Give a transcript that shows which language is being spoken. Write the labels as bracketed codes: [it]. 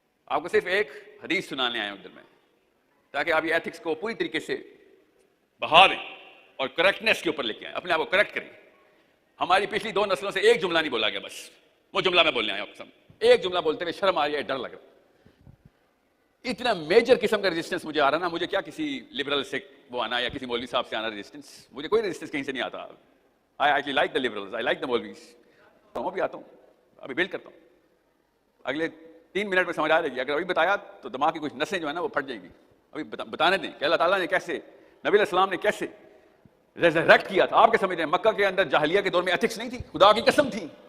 [ur] آپ کو صرف ایک حدیث سنانے آئے ہیں ادھر میں, تاکہ آپ یہ ایتھکس کو پوری طریقے سے بہا دیں اور کریکٹنیس کے اوپر لے کے آئیں, اپنے آپ کو کریکٹ کریں. ہماری پچھلی 2 نسلوں سے ایک جملہ نہیں بولا گیا, بس وہ جملہ میں بولنے آیا ہوں. ایک جملہ بولتے ہوئے شرم آ رہی ہے, ڈر لگ رہا. اتنا میجر قسم کا ریزسٹنس مجھے آ رہا نا, مجھے کیا کسی لبرل سے وہ آنا یا کسی مولوی صاحب سے آنا ریزسٹنس, مجھے کوئی ریزسٹنس کہیں سے نہیں آتا. [en] I actually like the liberals, I like the Maulvis. [ur] میں بھی آتا ہوں, ابھی بلڈ کرتا ہوں. اگلے 3 منٹ میں سمجھ آ جائے گی. اگر ابھی بتایا تو دماغ کی کچھ نسیں جو ہے نا وہ پھٹ جائیں گی. ابھی بتانے دیں کہ اللہ تعالیٰ نے کیسے, نبی علیہ السلام نے کیسے ریزریکٹ کیا تھا. آپ کے سمجھتے ہیں مکہ کے اندر جاہلیہ کے دور میں ایتھکس نہیں تھی؟ خدا کی قسم تھی.